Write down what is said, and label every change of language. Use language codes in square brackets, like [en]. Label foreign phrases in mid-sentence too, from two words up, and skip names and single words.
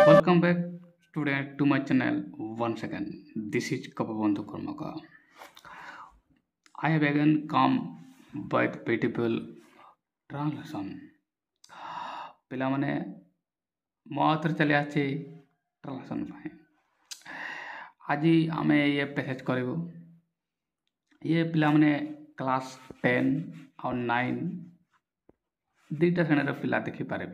[en] Welcome back today to my channel once again. This is Kapabandhu Karmaka. I have again come with beautiful translation. [or] ପିଲାମାନେ ମୋ ଆଉଥରେ ଚାଲି ଆସିଛି ଟ୍ରାନ୍ସଲେସନ୍ ପାଇଁ। ଆଜି ଆମେ ଇଏ ପ୍ୟାସେଜ୍ କରିବୁ। ଇଏ ପିଲାମାନେ କ୍ଲାସ୍ 10 ଆଉ 9 ଦୁଇଟା ଶ୍ରେଣୀର ପିଲା ଦେଖିପାରିବେ।